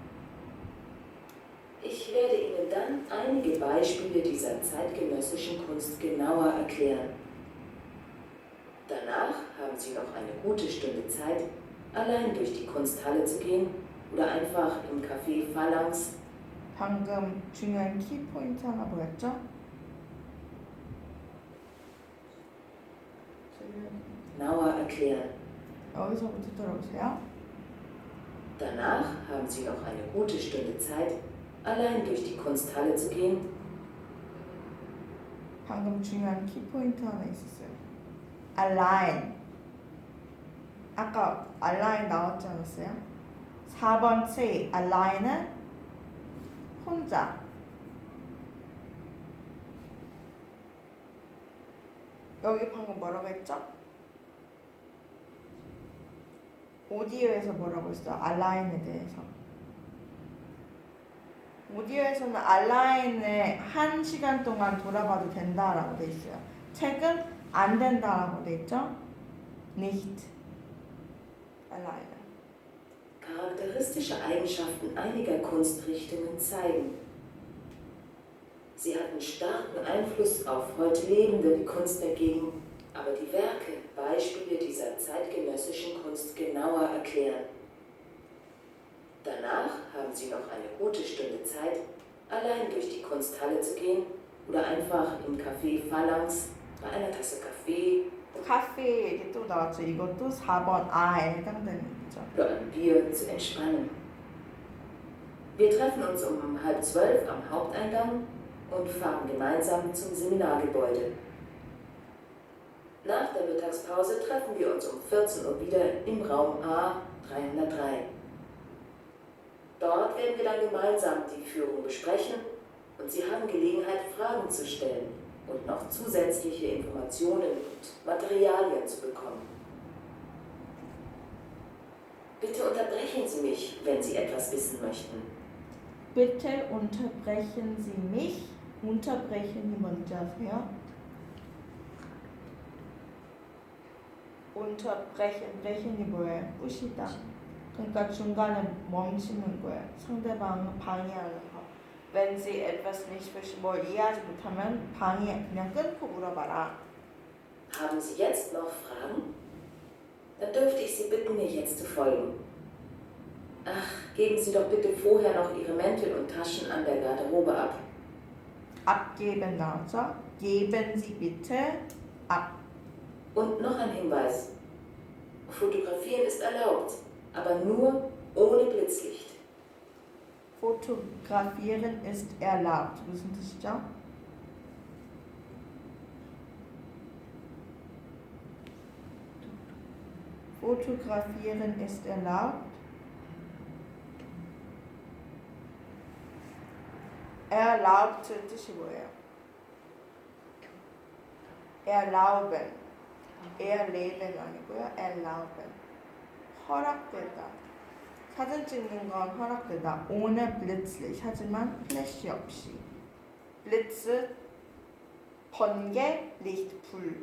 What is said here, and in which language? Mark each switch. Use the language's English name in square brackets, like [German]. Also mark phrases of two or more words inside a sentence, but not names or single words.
[German] Ich werde Ihnen dann einige Beispiele dieser zeitgenössischen Kunst genauer erklären. Danach haben Sie noch eine gute Stunde Zeit, allein durch die Kunsthalle zu gehen oder einfach im Café Phalanx. [Korean] 방금 중요한 키포인트 하나 뭐였죠? [German] Genauer erklären. [Korean] 여기서부터 들어보세요. [German] Danach haben Sie noch eine gute Stunde Zeit, allein durch die Kunsthalle zu gehen. [Korean] 방금 중요한 키포인트 하나 있었어요. align. 아까 align 나왔지 않았어요? 4번 C. align은 혼자. 여기 방금 뭐라고 했죠? 오디오에서 뭐라고 했어? 알라인에 대해서. 오디오에서는 알라인을 1시간 동안 돌아봐도 된다라고 돼 있어요. 책은 안 된다라고 돼 있죠? [German] Nicht. Alleine. Charakteristische Eigenschaften einiger Kunstrichtungen zeigen: Sie hatten starken Einfluss auf heute Lebende, die Kunst dagegen, aber die Werke, Beispiele dieser zeitgenössischen Kunst genauer erklären. Danach haben Sie noch eine gute Stunde Zeit, allein durch die Kunsthalle zu gehen oder einfach im Café Phalanx bei einer Tasse Kaffee [Korean] 카페 얘기 또 나왔죠. 이것도 4번 A에 해당되는 얘기죠. [German] oder ein Bier zu entspannen. Wir treffen uns um 11:30 am Haupteingang und fahren gemeinsam zum Seminargebäude. Nach der Mittagspause treffen wir uns um 14 Uhr wieder im Raum A303. Dort werden wir dann gemeinsam die Führung besprechen und Sie haben Gelegenheit, Fragen zu stellen und noch zusätzliche Informationen und Materialien zu bekommen. Bitte unterbrechen Sie mich, wenn Sie etwas wissen möchten. Bitte unterbrechen Sie mich. [Korean] unterbrechen이 뭔지 아세요? breachen이 뭐예요? 부시다. 그러니까 중간에 멈추는 거예요. 상대방을 방해하는 거. [German] Wenn Sie etwas nicht verstehen, [Korean] 뭘 이해하지 못하면 그냥 끊고 물어봐라. [German] Haben Sie jetzt noch Fragen? Dann dürfte ich Sie bitten, mir jetzt zu folgen. Ach, geben Sie doch bitte vorher noch Ihre Mäntel und Taschen an der Garderobe ab. abgeben 나오죠? Geben Sie bitte ab. Und noch ein Hinweis. Fotografieren ist erlaubt, aber nur ohne Blitzlicht. Fotografieren ist erlaubt. [Korean] 무슨 뜻이죠? [German] Fotografieren ist erlaubt. [Korean] erlaubt 뜻이 뭐예요? [German] erlauben. erleben [Korean] 아니고요. [German] erlauben. [Korean] 허락되다. 사진 찍는 건 허락되다. [German] ohne Blitzlicht. [Korean] 하지만 플래시 없이. Blitz 번개, Licht 불.